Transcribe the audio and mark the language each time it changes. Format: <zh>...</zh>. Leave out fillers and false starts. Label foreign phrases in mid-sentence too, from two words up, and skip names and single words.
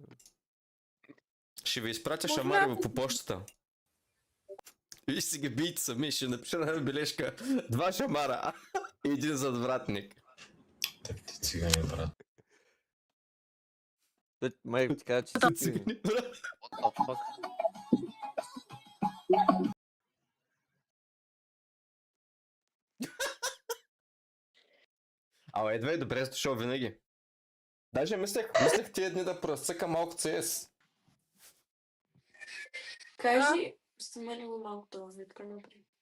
<bg>Ще ви изпратя шамари по почтата. Виж си ги бийте сами, ще напиша на бележка 2 шамара и 1 задвратник. Ти цигани, брат. Май ти кажа, че си цигани.</bg> <en>What the fuck?</en> <bg>Абе, едва добре си дошъл винаги. Даже мислех тия дни да пръсъка малко CS. Кажи, снимали го малко това витка напред.</bg>